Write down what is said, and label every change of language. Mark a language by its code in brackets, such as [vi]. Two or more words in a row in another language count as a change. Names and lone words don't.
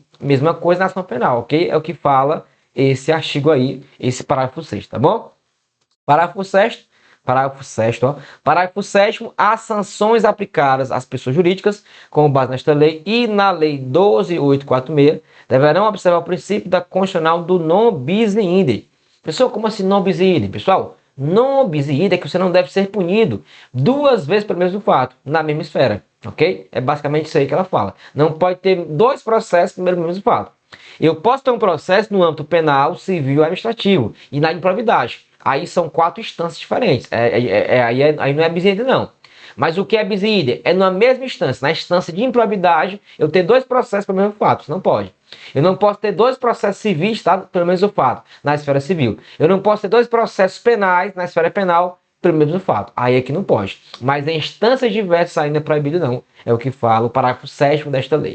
[pt] Mesma coisa na ação penal, ok? É o que fala esse artigo aí, esse parágrafo 6º, tá bom? Parágrafo 6º. Parágrafo 7º, as sanções aplicadas às pessoas jurídicas, com base nesta lei e na lei 12.846, deverão observar o princípio da constitucional do [la] non bis in idem. [pt] Pessoal, como assim [la] non bis in idem? [pt] Pessoal, [la] non bis in idem [pt] é que você não deve ser punido duas vezes pelo mesmo fato, na mesma esfera, ok? É basicamente isso aí que ela fala. Não pode ter dois processos pelo mesmo fato. Eu posso ter um processo no âmbito penal, civil e administrativo, e na improbidade. Aí são 4 instâncias diferentes. Aí não é [la] bis in idem, [pt] não. Mas o que é [la] bis in idem? [pt] É na mesma instância. Na instância de improbidade, eu ter dois processos pelo mesmo fato. Isso não pode. Eu não posso ter dois processos civis, tá, pelo mesmo fato, na esfera civil. Eu não posso ter dois processos penais na esfera penal pelo mesmo fato. Aí é que não pode. Mas em instâncias diversas ainda é proibido, não. É o que fala o parágrafo 7º desta lei.